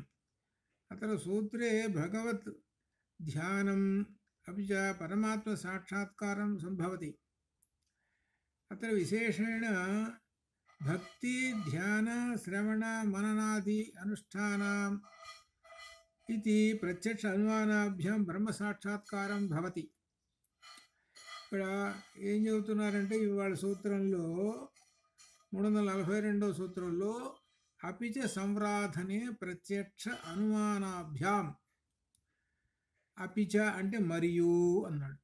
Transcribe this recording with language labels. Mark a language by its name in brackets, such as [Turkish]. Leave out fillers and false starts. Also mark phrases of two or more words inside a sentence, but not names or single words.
[Sanskrit] अत्र सूत्रे भगवत् ध्यानम् अपि च परमात्म साक्षात्कारं सम्भवति। अत्र विशेषेण भक्ति ध्यान श्रवण मननादि अनुष्ठानम् इति प्रत्यक्ष अनुमानाभ्यां ब्रह्म साक्षात्कारं भवति। [Telugu] ఇక్కడ ఏం చెబుతున్నారంటే ఇవాళ సూత్రంలో 342వ సూత్రంలో [Sanskrit] అపిచ సంరాధనే ప్రత్యక్ష అనుమానాభ్యాం, [Telugu] అపిచ అంటే మరియు అన్నాడు.